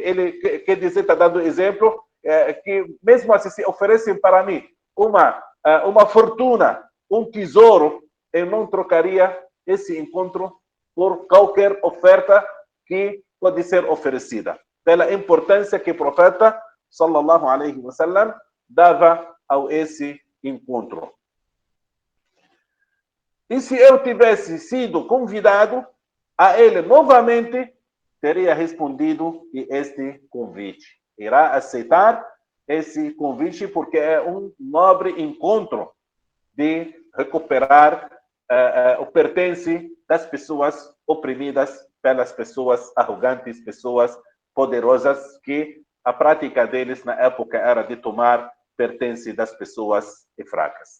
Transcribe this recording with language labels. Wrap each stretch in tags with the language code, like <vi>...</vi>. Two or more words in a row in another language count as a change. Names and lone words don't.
<pt>Ele quer dizer, está dando exemplo, que mesmo assim, se oferecem para mim uma fortuna, um tesouro, eu não trocaria esse encontro por qualquer oferta que pode ser oferecida. Pela importância que o profeta,</pt> <ar>صلى الله عليه وسلم,</ar> <pt>dava a esse encontro. E se eu tivesse sido convidado a ele novamente, teria respondido este convite. Irá aceitar esse convite porque é um nobre encontro de recuperar o pertence das pessoas oprimidas pelas pessoas arrogantes, pessoas poderosas, que a prática deles na época era de tomar pertence das pessoas fracas.</pt>